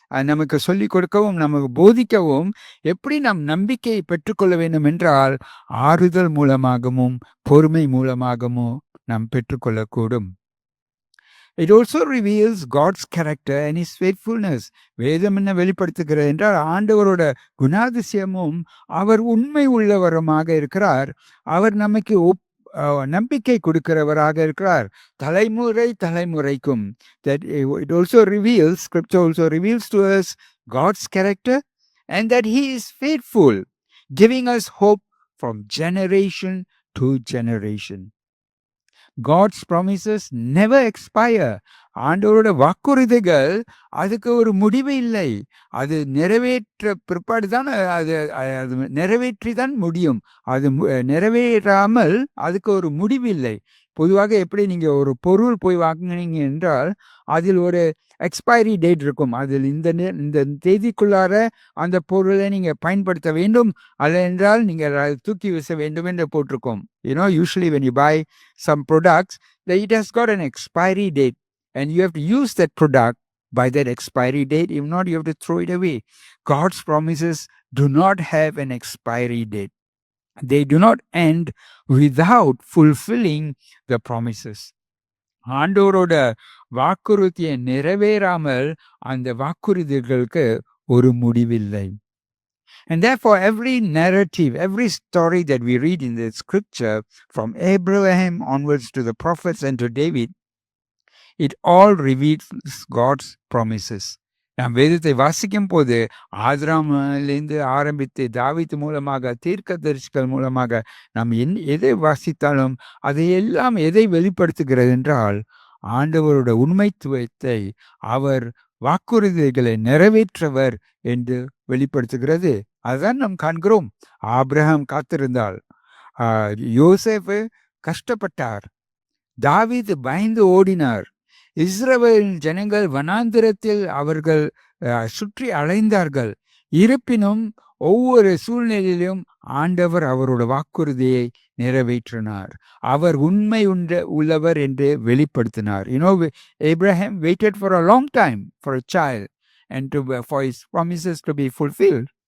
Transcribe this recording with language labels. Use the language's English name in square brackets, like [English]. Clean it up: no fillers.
[Tamil] நமக்கு சொல்லிக் கொடுக்கவும் நமக்கு போதிக்கவும் எப்படி நாம் நம்பிக்கையை பெற்றுக்கொள்ள வேண்டும் என்றால் ஆறுதல் மூலமாகவும் பொறுமை மூலமாகவும் நாம் பெற்றுக்கொள்ளக்கூடும். [English] It also reveals God's character and his faithfulness. [Tamil] வேதம் என்ன வெளிப்படுத்துகிறது என்றால் ஆண்டவரோட குணாதிசயமும் அவர் உண்மை உள்ளவருமாக இருக்கிறார். அவர் நமக்கு நம்பிக்கை கொடுக்கிறவராக இருக்கிறார் தலைமுறைக்கும். [English] That it also reveals, scripture also reveals to us God's character and that he is faithful, giving us hope from generation to generation. God's promises never expire. [Tamil] ஆண்டவரோட வாக்குறுதிகள் அதுக்கு ஒரு முடிவு இல்லை. அது நிறைவேற்ற பிற்பாடு தான் அது நிறைவேற்றி தான் முடியும். அது நிறைவேறாமல் அதுக்கு ஒரு முடிவு இல்லை. பொதுவாக எப்படி நீங்க ஒரு பொருள் போய் வாங்கினீங்க என்றால் அதில் ஒரு எக்ஸ்பைரி டேட் இருக்கும். அதில் இந்த தேதிக்குள்ளார அந்த பொருளை நீங்க பயன்படுத்த வேண்டும், அல்ல என்றால் நீங்கள் தூக்கி வீச வேண்டும் என்று போட்டிருக்கோம். [English] You know, usually when you buy some products, it has got an expiry date and you have to use that product by that expiry date. If not, you have to throw it away. God's promises do not have an expiry date. They do not end without fulfilling the promises. [Tamil] ஆண்டவரோட வாக்குறுதியை நிறைவேறாமல் அந்த வாக்குறுதிகளுக்கு ஒரு முடிவில்லை. [English] And therefore, every narrative, every story that we read in the scripture, from Abraham onwards to the prophets and to David, it all reveals God's promises. [Tamil] நாம் வேதத்தை வாசிக்கும் போது ஆதிராமிலிருந்து ஆரம்பித்து தாவீது மூலமாக தீர்க்கதரிசிகள் மூலமாக நாம் எதை வாசித்தாலும் அதையெல்லாம் எதை வெளிப்படுத்துகிறது என்றால் ஆண்டவரோட உண்மைத்துவத்தை, அவர் வாக்குறுதிகளை நிறைவேற்றவர் என்று வெளிப்படுத்துகிறது. அதுதான் நாம் காண்கிறோம். ஆபிரகாம் காத்திருந்தால், யோசேப்பு கஷ்டப்பட்டார், தாவீது பயந்து ஓடினார், இஸ்ரவேல் ஜனங்கள் வனாந்திரத்தில் அவர்கள் சுற்றி அலைந்தார்கள். இருப்பினும் ஒவ்வொரு சூழ்நிலையிலும் ஆண்டவர் அவரோட வாக்குறுதியை நிறைவேற்றினார். அவர் உண்மை உள்ளவர் என்று வெளிப்படுத்தினார். [English] You know, Abraham waited for a long time for a child and for his promises to be fulfilled.